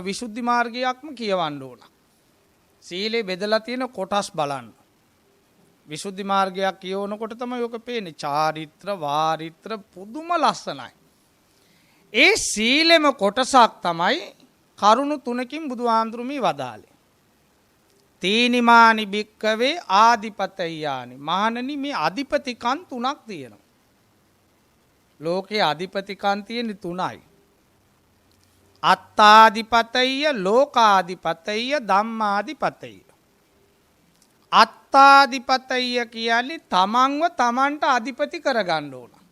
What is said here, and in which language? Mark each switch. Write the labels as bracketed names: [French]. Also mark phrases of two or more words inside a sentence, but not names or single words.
[Sinhala] විසුද්ධි මාර්ගයක්ම කියවන්න ඕන. සීලේ බෙදලා තියෙන කොටස් බලන්න. විසුද්ධි මාර්ගයක් කියවනකොට තමයි ඔක පේන්නේ. චාරිත්‍ර වාරිත්‍ර පුදුම ලස්සනයි. ඒ සීලෙම කොටසක් තමයි කරුණු තුනකින් බුදුහාමුදුරු මේ වදාළේ. [Pali] තීනිමානි භික්කවේ ආදිපතය්‍යානි. [Sinhala] මහණනි මේ අධිපතිකන් තුනක් තියෙනවා. ලෝකේ අධිපතිකන් තියෙන තුනයි. [Pali] අත්තාදිපතය්‍ය ලෝකාදිපතය්‍ය ධම්මාදිපතය්‍ය. [Sinhala] අත්තාදිපතය්‍ය කියන්නේ තමන්ව තමන්ට අධිපති කරගන්න ඕන.